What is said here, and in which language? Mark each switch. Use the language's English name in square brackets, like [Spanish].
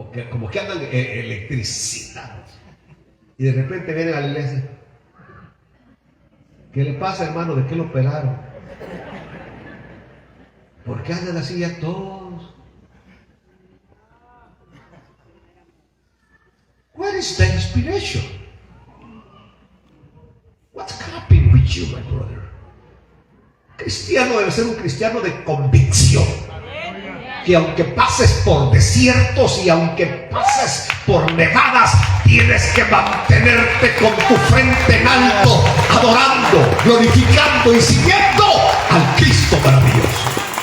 [Spanish] Como que andan electricidad. Y de repente vienen a la iglesia. ¿Qué le pasa, hermano? ¿De qué lo operaron? ¿Por qué andan así ya todos? [English] Where is the inspiration? What's happening with you, my brother? [Spanish] Cristiano debe ser un cristiano de convicción. Que aunque pases por desiertos y aunque pases por nevadas, tienes que mantenerte con tu frente en alto, adorando, glorificando y siguiendo al Cristo maravilloso.